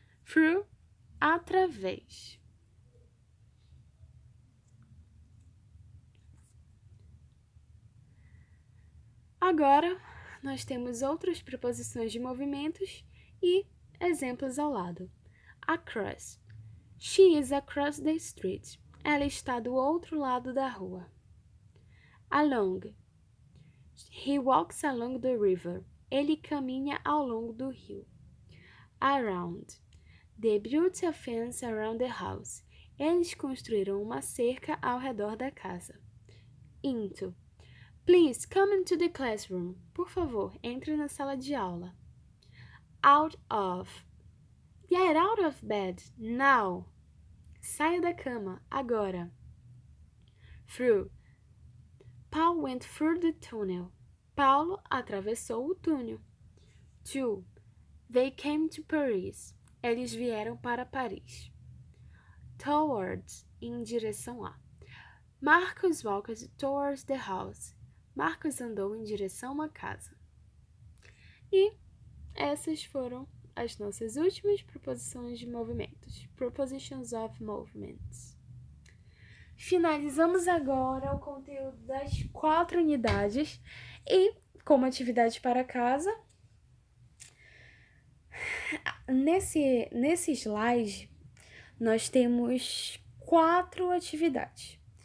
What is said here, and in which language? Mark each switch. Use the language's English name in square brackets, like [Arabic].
[Portuguese] Through, através. Agora, nós temos outras preposições de movimentos e exemplos ao lado. [English] Across. She is across the street. [Portuguese] Ela está do outro lado da rua. [English] Along. He walks along the river. [Portuguese] Ele caminha ao longo do rio. [English] Around. They built a fence around the house. [Portuguese] Eles construíram uma cerca ao redor da casa. [English] Into. Please come into the classroom. [Portuguese] Por favor, entre na sala de aula. Out of. [English] Get out of bed now. [Portuguese] Saia da cama agora. [English] Through. Paul went through the tunnel. [Portuguese] Paulo atravessou o túnel. To. [English] They came to Paris. [Portuguese] Eles vieram para Paris. Towards. Em direção a. [English] Marcus walked towards the house. [Portuguese] Marcos andou em direção à casa. E essas foram as nossas últimas preposições de movimentos. [English] Prepositions of movements. [Portuguese] Finalizamos agora o conteúdo das 4 unidades e, como atividade para casa, nesse slide nós temos 4 atividades.